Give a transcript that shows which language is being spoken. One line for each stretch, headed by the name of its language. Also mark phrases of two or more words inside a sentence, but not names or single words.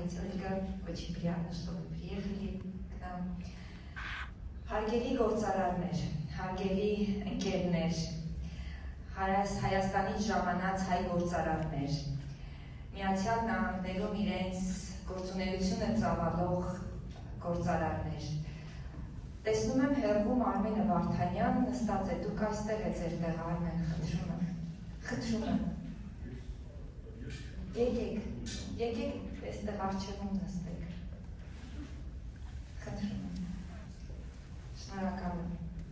Russian: только очень приятно, что вы приехали к нам.
Armenian: Հարգելի գործարարներ, հարգելի ընկերներ, Հայաստանից ժամանած հայ գործարարներ, Միացյալ Նահանգներում իրենց գործունեությունը ծավալող գործարարներ, տեսնում եմ հեռվում Արմենը Վարդանյան նստած է, դուք այստեղ է ձեր տեղը Արմեն, խնդրում եմ, եկեք այստեղ առջևում նստեք, խնդրում եմ, շնորհակալ եմ։